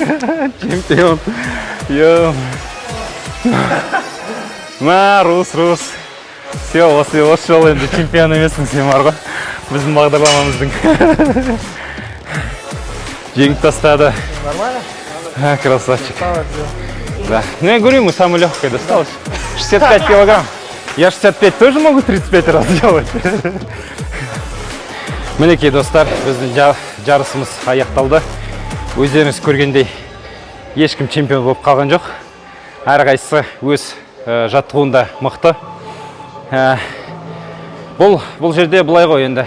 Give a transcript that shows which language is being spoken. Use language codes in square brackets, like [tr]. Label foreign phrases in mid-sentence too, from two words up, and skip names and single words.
[ru] Чемпион. Рус. [kk] Все, осы жол енді чемпион емессің сен бар ғой. Біздің бағдарламамыздың. Жеңіп тастады. [ru] Нормально? Красавчик. Да. Ну я говорю, ему самый легкий досталось. 65 килограмм. Я 65 тоже могу 35 раз делать. [kk] Мінекей достар, біздің жарысымыз аяқталды. Өздеріңіз көргендей ешкім чемпион болып қалған жоқ. Әрқайсысы өз жаттығуында мықты. Бұл жерде былай ғой енді.